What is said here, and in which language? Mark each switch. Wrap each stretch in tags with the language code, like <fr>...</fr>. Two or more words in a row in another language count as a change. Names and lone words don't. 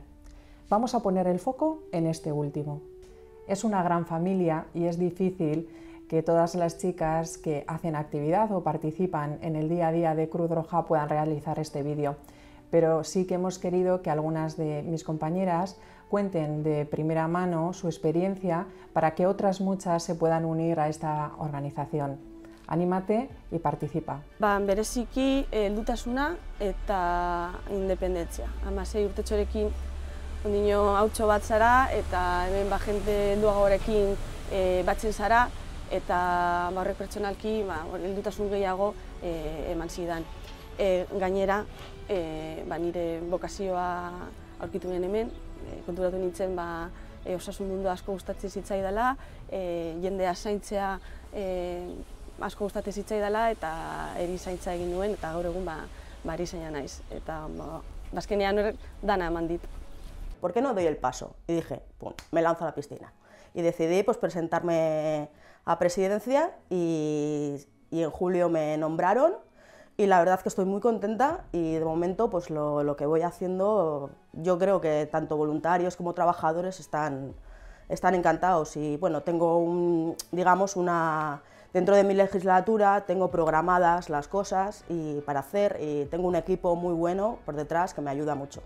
<es>Vamos a poner el foco en este último. Es una gran familia y es difícil que todas las chicas que hacen actividad o participan en el día a día de Cruz Roja puedan realizar este vídeo, pero sí que hemos querido que algunas de mis compañeras cuenten de primera mano su experiencia para que otras muchas se puedan unir a esta organización. Anímate y participa.</es> <eu>Bereziki heldutasuna eta independentzia. 16 urtetxorekin ondino hautso bat zara eta hemen jende helduagorekin batzen zara eta horrek pertsonalki heldutasun gehiago eman zidan. Gainera, nire bokazioa aurkitu nuen hemen, konturatu nintzen osasun mundu asko gustatzen zitzaidala, jendea zaintzea asko gustatzen zitzaidala eta erizaintza egin nuen eta gaur egun erizaina naiz. Eta azkenean dana eman dit.</eu> <es>¿Por qué no doy el paso? Y dije, pum, me lanzo a la piscina. Y decidí presentarme a presidencia y en julio me nombraron y la verdad que estoy muy contenta y de momento lo que voy haciendo, yo creo que tanto voluntarios como trabajadores están encantados y bueno, tengo dentro de mi legislatura tengo programadas las cosas para hacer y tengo un equipo muy bueno por detrás que me ayuda mucho.</es>